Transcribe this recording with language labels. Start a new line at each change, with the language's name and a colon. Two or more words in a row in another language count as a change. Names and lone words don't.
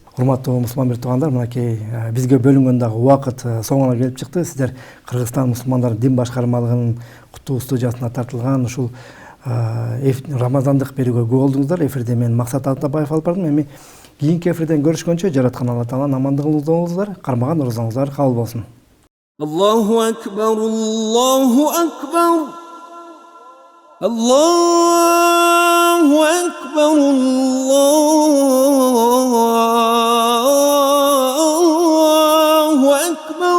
Kyrgyz: Урматтуу мусулман бир туугандар, мынакей бизге бөлүнгөн дагы убакыт соңуна келип чыкты. Сиздер Кыргызстан мусулмандардын дин башкармалыгынын куттуу студиясына тартылган ушул Рамазандык берүүгө күбө болдуңуздар. Эфирде мен Максат Атабаев алып бардым. Эми кийинки эфирден көрүшкөнчө жараткан Алла Тааланын амандыгын уздоңуздар, кармаган орозоңуздар кабыл болсун.
Arabic: الله أكبر، الله أكبر، الله أكبر، الله أكبر.